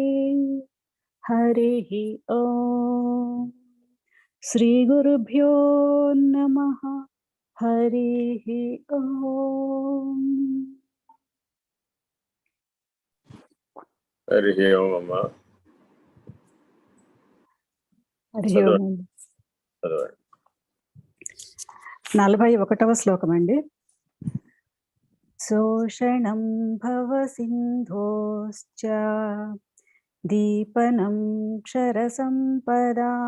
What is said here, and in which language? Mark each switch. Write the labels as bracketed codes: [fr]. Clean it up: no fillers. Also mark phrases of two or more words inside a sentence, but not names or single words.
[sa] हरिः ॐ श्रीगुरुभ्यो नमः। हरिः ॐ। हरिः ओम् अम्मा. హరి ఓం. [te] 41వ శ్లోకం అండి. [sa] శోషణం భవ సింధోశ్చ దీపనం క్షర సంపదా.